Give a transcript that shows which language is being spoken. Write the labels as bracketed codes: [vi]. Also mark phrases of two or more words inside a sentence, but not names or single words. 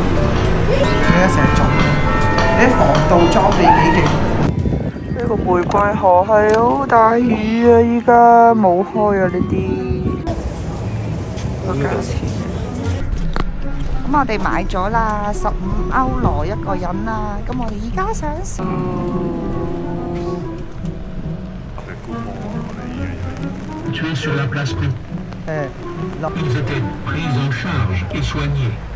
[yue] 你而家成日做，你啲防盜裝備幾勁？呢個玫瑰河係好大雨啊！依家冇開啊呢啲。個價錢。咁我哋買咗啦，15歐羅一個人啦。咁我哋而家想試。 [fr] Tu es sur la place [yue] 落。 [fr] Ils étaient pris en charge et soignés.